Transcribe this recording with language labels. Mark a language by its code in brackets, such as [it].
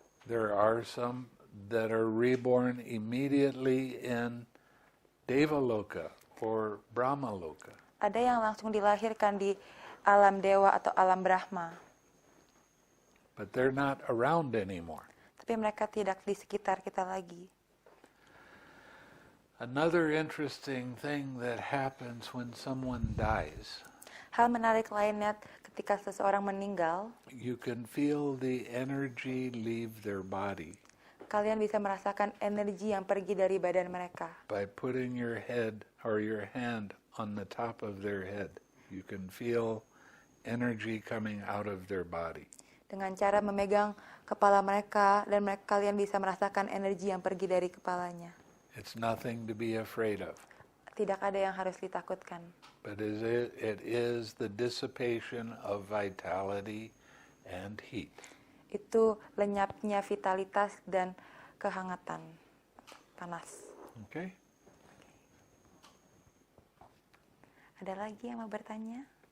[en] There are some that are reborn immediately in Devaloka or Brahmaloka. [id] Ada yang langsung dilahirkan di alam dewa atau alam Brahma, [en] But they're not around anymore. [id] tapi mereka tidak di sekitar kita lagi. [en] Another interesting thing that happens when someone dies, [id] Hal menarik lainnya ketika seseorang meninggal, [en] you can feel the energy leave their body [id] kalian bisa merasakan energi yang pergi dari badan mereka. [en] by putting your head or your hand on the top of their head. You can feel energy coming out of their body. [id] Dengan cara memegang kepala mereka, dan kalian bisa merasakan energi yang pergi dari kepalanya. [en] It's nothing to be afraid of, [id] Tidak ada yang harus ditakutkan. [en] but it is the dissipation of vitality and heat. [id] Itu lenyapnya vitalitas dan kehangatan, panas. [en] Okay? [id] Ada lagi yang mau bertanya?